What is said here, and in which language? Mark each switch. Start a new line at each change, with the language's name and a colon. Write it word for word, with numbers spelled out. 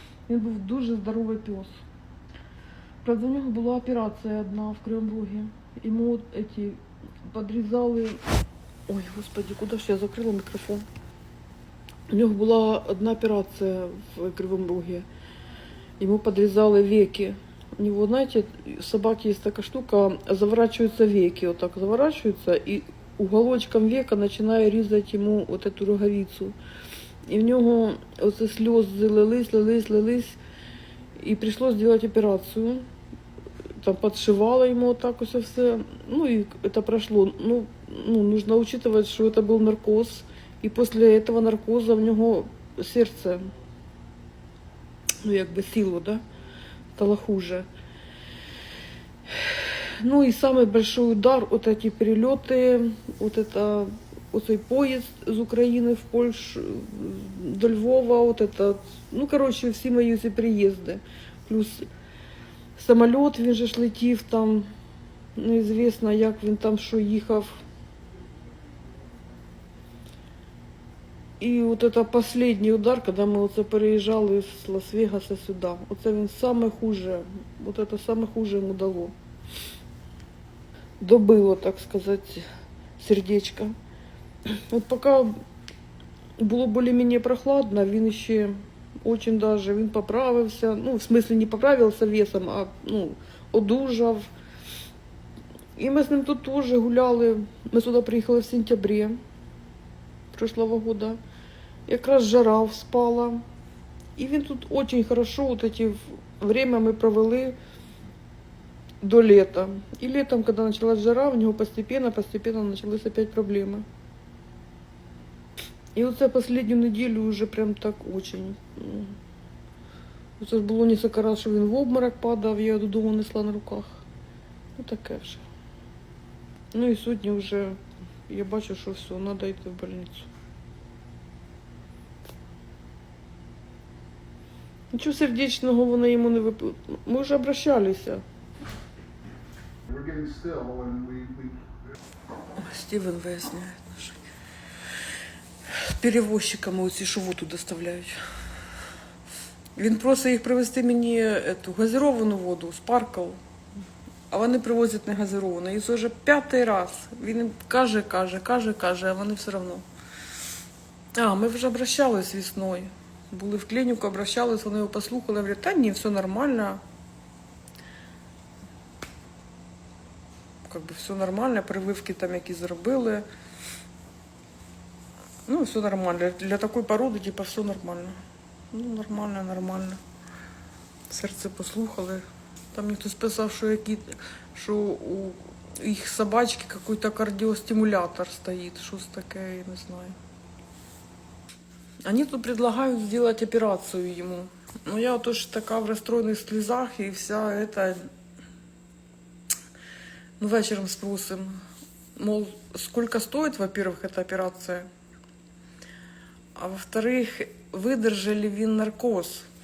Ukrainian: Він був дуже здоровий пес. Правда, у нього була операція одна в Кривому Рогі. Йому от эти подрізали... Ой, господи, куди ж я закрила мікрофон? У нього була одна операція в Кривому Рогі.
Russian: Ему подрезали веки. У него, знаете, у собаки есть такая штука, заворачиваются веки, вот так заворачиваются, и уголочком века начинаю резать ему вот эту роговицу. И у него вот слезы лились, лились, лились, и пришлось делать операцию. Там подшивала ему вот так вот все, ну и это прошло. Ну, ну, нужно учитывать, что это был наркоз, и после этого наркоза у него сердце ну,
Ukrainian: якби сіло,
Russian: да, стало хуже. Ну и самый большой удар, вот эти перелеты, вот это, вот этот поезд из Украины в Польшу, до Львова, вот это, ну, короче, все мои эти приезды. Плюс самолет,
Ukrainian: він же ж летів там, неізвісно, як він там, що їхав. І от це останній удар, коли ми оце переїжджали з Лас-Вегаса сюди. Оце він саме хуже, от це саме хуже йому дало. Добило, так сказати, сердечко. От поки було більш-менш прохладно, він ще дуже даже, він поправився, ну, в смислі не поправився весом, а ну, одужав. І ми з ним тут теж гуляли. Ми сюди приїхали в сентябрі
Russian: прошлого года.
Ukrainian: Якраз жара вспала. І він тут
Russian: очень хорошо, вот эти в- время
Ukrainian: ми провели
Russian: до лета. И летом, когда началась жара, у него постепенно, постепенно начались опять проблемы. И вот за последнюю неделю уже прям так очень. м.
Ukrainian: Оце ж було несколько раз, що він в обморок падав, я його додому несла на руках. Ну таке вже. Ну і сьогодні вже я бачу, що все, треба йти в больницю. Нічого сердечного вони йому не вип... Ми вже обращалися.
English: We're getting still and we, we
Ukrainian: Стивен виясняє отношения. З перевозчиками оці, що воду доставляють. Він просить їх привезти мені ету, газировану воду, спаркал. А вони привозять не газировану. І це вже п'ятий раз. Він їм каже, каже, каже, каже, а вони все одно. А, ми вже обращались весною. Були в клініку, обращались, вони його послухали. Говорять, та ні, все нормально.
Russian: Как бы все нормально, прививки там
Ukrainian: якісь зробили. Ну, все нормально. Для такої породи, типа, все нормально. Ну, нормально, нормально. Серце послухали. Там мені хтось писав, що, які, що у їх собачки якийсь кардіостимулятор стоїть. Щось таке, я не знаю.
Russian: Они тут предлагают сделать операцию ему. Но я вот тоже такая в расстроенных слезах, и вся это... Ну, вечером спросим, мол, сколько стоит, во-первых, эта операция, а во-вторых, выдержали вин наркоз.